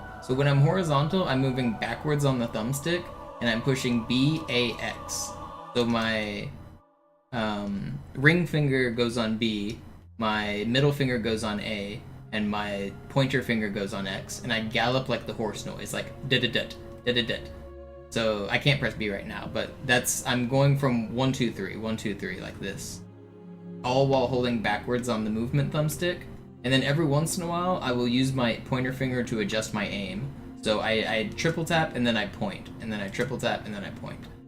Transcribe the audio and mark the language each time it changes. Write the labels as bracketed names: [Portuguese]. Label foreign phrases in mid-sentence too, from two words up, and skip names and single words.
[English] So when I'm horizontal, I'm moving backwards on the thumbstick, and I'm pushing B, A, X. So my ring finger goes on B, my middle finger goes on A, and my pointer finger goes on X, and I gallop like the horse noise, like da-da-dut, da-da-dut. So I can't press B right now, but I'm going from 1, 2, 3, 1, 2, 3, like this. All while holding backwards on the movement thumbstick. And then every once in a while, I will use my pointer finger to adjust my aim. So I triple tap and then I point. And then I triple tap and then I point.